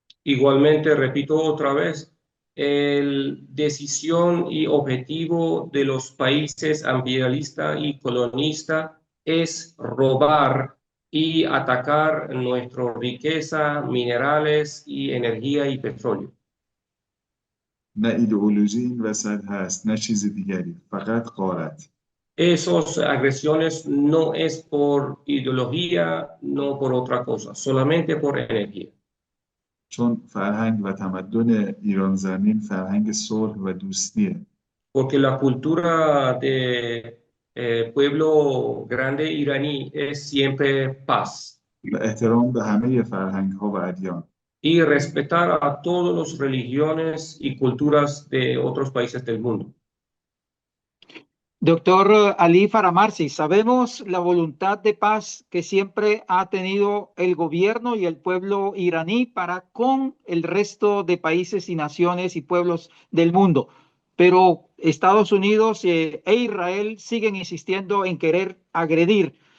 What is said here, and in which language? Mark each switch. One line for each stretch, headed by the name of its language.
Spanish: Igualmente, repito otra vez, el decisión y objetivo de los países imperialistas y colonistas es robar y atacar nuestra riqueza, minerales y energía y petróleo.
Persian: نه ایدئولوژی این وسط هست نه چیز دیگری، فقط غارت.
Spanish: Esas agresiones no es por ideología, no por otra cosa, solamente por energía.
Persian: چون فرهنگ و تمدن ایران زمین فرهنگ صلح و دوستیه.
Spanish: Porque la cultura de pueblo grande iraní es siempre paz.
Persian: و احترام به همه فرهنگ ها و ادیان.
Spanish: Y respetar a todas las religiones y culturas de otros países del mundo. Doctor Ali Faramarsi, sabemos la voluntad de paz que siempre ha tenido el gobierno y el pueblo iraní para con el resto de países y naciones y pueblos del mundo, pero Estados Unidos e Israel siguen insistiendo en querer agredir.